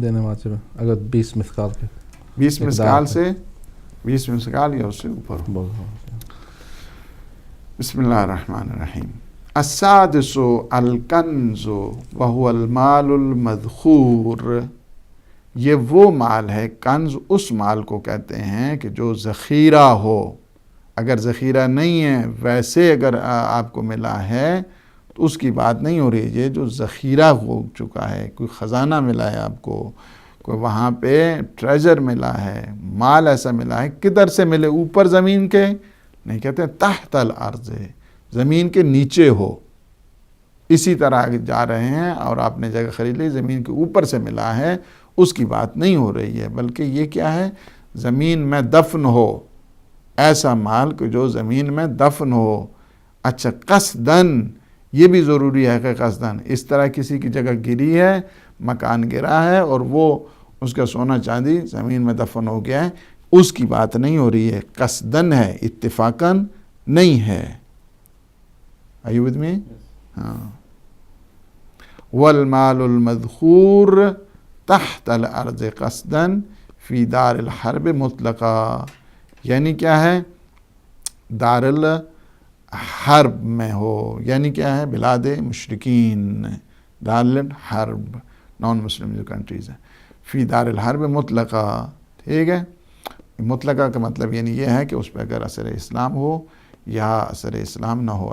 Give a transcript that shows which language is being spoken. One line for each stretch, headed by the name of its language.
Urdu: دینا واجب ہے اگر 20 مثقال کے 20 مسکال سے 20 مسکال یا اس سے اوپر ہو.
Arabic: بسم اللہ الرحمن الرحیم. السادس الکنز وهو المال المذخور.
Urdu: یہ وہ مال ہے، کنز اس مال کو کہتے ہیں کہ جو ذخیرہ ہو. اگر ذخیرہ نہیں ہے ویسے اگر آپ کو ملا ہے تو اس کی بات نہیں ہو رہی. یہ جو ذخیرہ ہو چکا ہے، کوئی خزانہ ملا ہے آپ کو، کوئی وہاں پہ ٹریجر ملا ہے، مال ایسا ملا ہے، کدھر سے ملے؟ اوپر زمین کے نہیں، کہتے ہیں تحت الارض، زمین کے نیچے ہو. اسی طرح جا رہے ہیں اور آپ نے جگہ خرید لی، زمین کے اوپر سے ملا ہے، اس کی بات نہیں ہو رہی ہے. بلکہ یہ کیا ہے؟ زمین میں دفن ہو، ایسا مال کہ جو زمین میں دفن ہو. اچھا، قصدن، یہ بھی ضروری ہے کہ قصدن اس طرح کسی کی جگہ گری ہے، مکان گرا ہے اور وہ اس کا سونا چاندی زمین میں دفن ہو گیا ہے، اس کی بات نہیں ہو رہی ہے. قصدن ہے، اتفاقاً نہیں ہے.
English: Are you with me؟ ہاں.
Arabic: والمال المذخور تحت الارض قصدن فی دار الحرب مطلقا.
Urdu: یعنی کیا ہے؟ دار الحرب میں ہو، یعنی کیا ہے؟ بلاد مشرکین، دار الحرب، نان مسلم جو کنٹریز ہیں.
Arabic: فی دار الحرب مطلقا.
Urdu: ٹھیک ہے؟ مطلقہ کا مطلب یعنی یہ ہے کہ اس پہ اگر اثر اسلام ہو یا اثر اسلام نہ ہو.